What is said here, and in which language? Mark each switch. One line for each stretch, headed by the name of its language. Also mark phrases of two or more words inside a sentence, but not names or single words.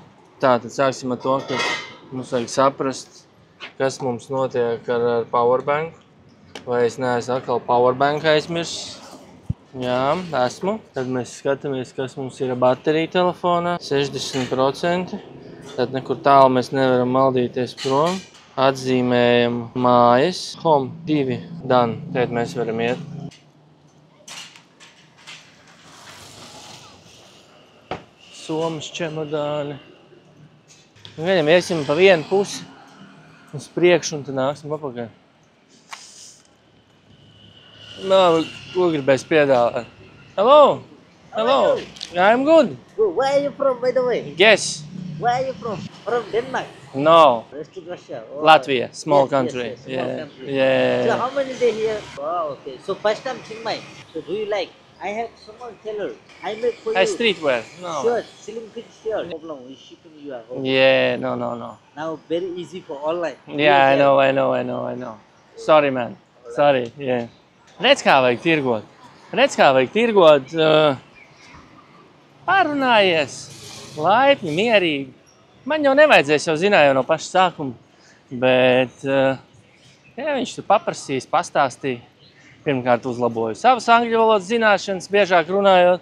Latvian: Tātad sāksim ar to, ka mums vajag saprast, kas mums notiek ar powerbanku. Vai es neesmu atkal powerbanku aizmirsis? Jā, esmu. Tad mēs skatāmies, kas mums ir baterija telefonā. 60%. Tad nekur tālu mēs nevaram maldīties prom. Atzīmējam mājas.
English: Home 2 done.
Latvian: Tad mēs varam iet. Somas čemodāni. Viņam iesim pa vienu pusi uz priekšu un tad nāksim apakaļ. Nav, ko gribēs piedāvāt?
English: Hello! Hello! I'm good. Good. Where are you from, by the way? Yes. Where are you from? From Denmark? No. Rest of Russia? Oh. Latvia. Small Yes, country. yes, small Yeah. country. Yeah. So how many days here? Wow, okay. So first time Chiang Mai. So do you like? I have someone tailor. I make for Hey, you. streetwear. No. Shirt, slim fit shirt. No problem. We shipping you at home. Yeah, no. Now very easy for online. Yeah, I know. Sorry, man. Sorry, yeah.
Latvian: Redz, kā vajag tirgot. Parunājies. Laipni, mierīgi. Man jau nevajadzēs, jau zināju no paša sākuma. Bet, ja viņš tu paprasīs, pastāstīja. Pirmkārt uzlaboju savas angļu valodas zināšanas, biežāk runājot.